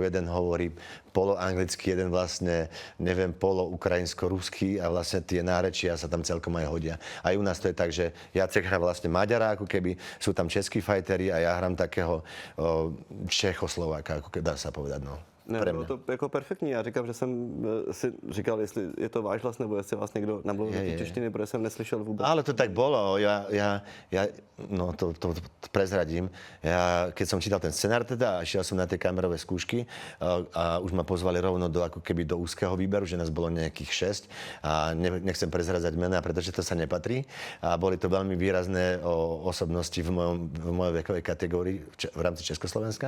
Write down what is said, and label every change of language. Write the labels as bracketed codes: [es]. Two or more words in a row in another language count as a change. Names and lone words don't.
[sk] Jeden hovorí poloanglicky, jeden vlastne, neviem, polo-ukrajinsko-ruský a vlastne tie nárečia sa tam celkom aj hodia. Aj u nás to je tak, že Jacek hrá vlastne Maďara, ako keby sú tam českí fajteri a ja hrám takého Čechoslováka, ako dá sa povedať, no. [cs] Ne, bylo to jako perfektní. Já říkám, že jsem si říkal, jestli je to váš hlas, nebo jestli vás někdo namluvil do té češtiny, protože jsem neslyšel vůbec. [sk] Ale to tak bolo. No to prezradím. Ja, keď som čítal ten scenár teda a šiel som na tie kamerové skúšky a už ma pozvali rovno do, ako keby do úzkeho výberu, že nás bolo nejakých 6 a nechcem prezradzať mená, pretože to sa nepatrí. A boli to veľmi výrazné osobnosti v mojej vekovej kategórii v rámci Československa.